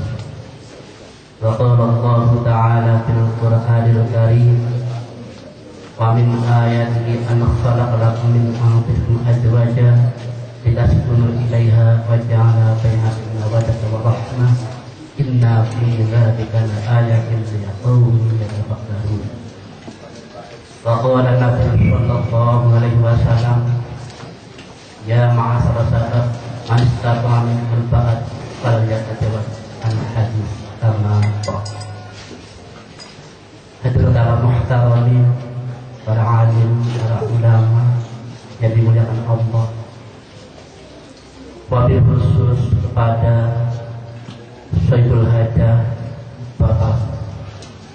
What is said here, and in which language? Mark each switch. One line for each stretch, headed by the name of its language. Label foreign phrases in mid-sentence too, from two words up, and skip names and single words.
Arabic: وقال الله تعالى في القرآن الكريم ومن آياته أن خلق لكم من أنفسكم أزواجا لتسكنوا إليها وجعل بينكم مودة ورحمة إن في ذلك لآية لقوم يتفكرون. وقال النبي صلى الله عليه وسلم يا معشر الشباب من استطاع منكم الباءة فليتزوج عن الحديث
Indonesian: kama hadirin para muhtaramin, para alim, para ulama yang dimuliakan Allah. Wabil khusus kepada Sayyidul Hajah Bapak